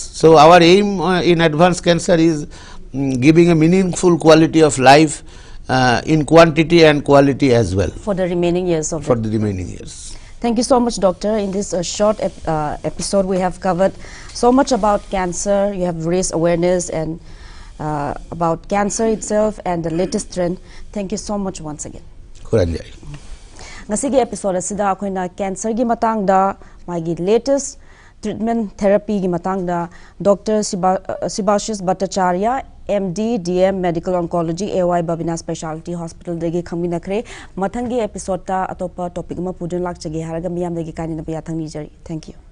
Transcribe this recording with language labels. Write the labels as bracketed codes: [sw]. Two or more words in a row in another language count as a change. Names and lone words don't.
[en] So our aim in advanced cancer is giving a meaningful quality of life in quantity and quality as well. For the remaining years of the remaining years. Thank you so much, doctor. In this short episode, we have covered so much about cancer. You have raised awareness and about cancer itself and the latest trend. Thank you so much once again. [mni] Kuranjai. Ngasigi episode asida akoina cancer gi matangda magi [en] latest treatment therapy [mni] gi matangda Dr. Shibashish Bhattacharyya MD DM [en] Medical Oncology [mni] AY Babina Specialty Hospital degi khaminakre mathangi episode ta atopa topic ma pudun lakchage haraga miyam degi kanina pa yathang ni jari. [en] Thank you.